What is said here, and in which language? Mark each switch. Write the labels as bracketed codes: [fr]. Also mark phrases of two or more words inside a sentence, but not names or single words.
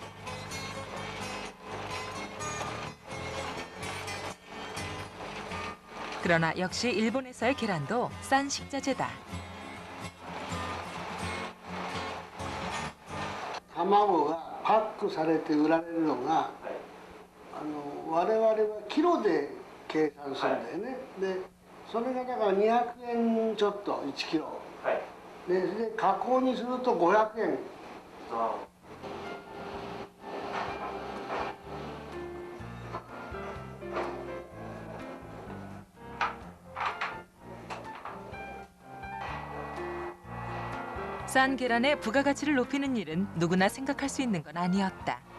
[ko] 그러나 역시 일본에서의 계란도 싼 식자재다. [ja] 卵がパックされて売られるのが、我々はキロで計算するんだよね。で、それがだから200円ちょっと1キロ。で加工にすると500円。 [ko] 싼 계란의 부가가치를 높이는 일은 누구나 생각할 수 있는 건 아니었다.